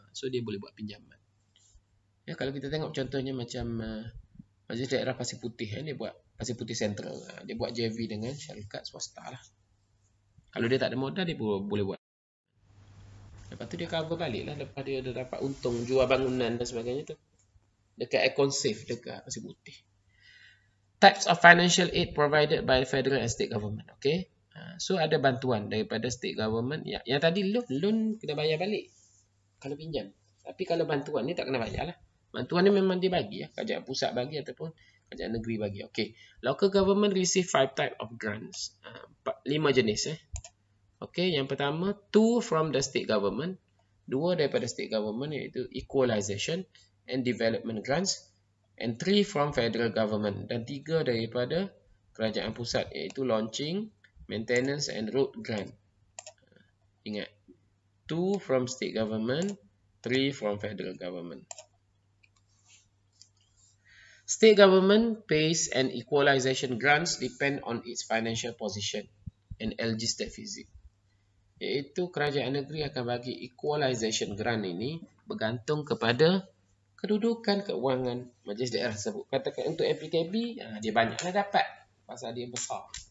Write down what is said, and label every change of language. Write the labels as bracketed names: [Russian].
[Malay] So dia boleh buat pinjaman. Ya, kalau kita tengok contohnya macam Majlis Daerah Pasir Putih, dia buat Pasir Putih Central. Dia buat JV dengan syarikat swasta lah. Kalau dia tak ada modal, dia boleh buat. Lepas tu dia cover balik lah. Lepas dia dah dapat untung jual bangunan dan sebagainya tu. Dekat Econ Safe dekat Pasir Putih. [English] Types of financial aid provided by federal and state government. [Malay] Okay. So ada bantuan daripada state government. Yang tadi loan kena bayar balik kalau pinjam. Tapi kalau bantuan ni tak kena bayar lah. Bantuan ni memang dia bagi ya. Kerajaan pusat bagi ataupun kerajaan negeri bagi. Okay. [English] Local government receive 5 type of grants. [Malay] 5 jenis [English] Okay. [Malay] Yang pertama [English] 2 from the state government. [Malay] 2 daripada state government iaitu [English] equalization and development grants. And 3 from federal government. [Malay] Dan 3 daripada kerajaan pusat iaitu [English] launching, maintenance and road grant. [Malay] Ingat. [English] 2 from state government, 3 from federal government. State government pays and equalization grants depend on its financial position and LG's deficit. [Malay] Iaitu kerajaan negeri akan bagi equalization grant ini bergantung kepada kedudukan keuangan majlis daerah tersebut. Katakan untuk FPTB, dia banyaklah dapat pasal dia besar.